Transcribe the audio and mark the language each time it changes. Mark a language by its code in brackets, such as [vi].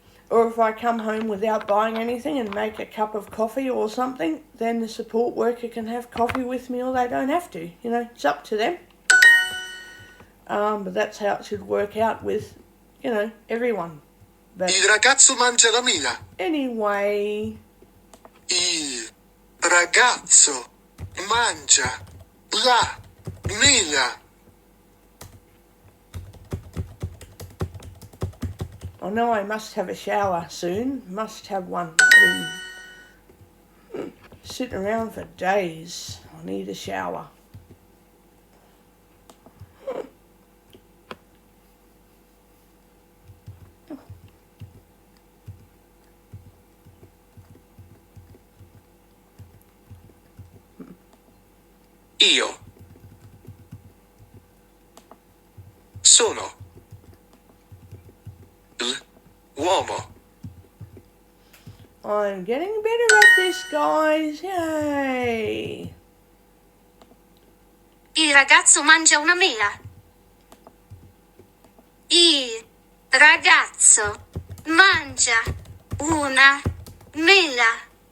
[en] Or if I come home without buying anything and make a cup of coffee or something, then the support worker can have coffee with me, or they don't have to. It's up to them. But that's how it should work out with, everyone. But [it] Il ragazzo mangia la mela. [en] anyway, [it] Il ragazzo mangia la mela. [en] I know I must have a shower soon. Must have one. I've been sitting around for days. I need a shower. [it] Io. Sono. L'uomo. [en] I'm getting better at this, guys. Yay! [it] Il ragazzo mangia una mela. Il ragazzo mangia una mela.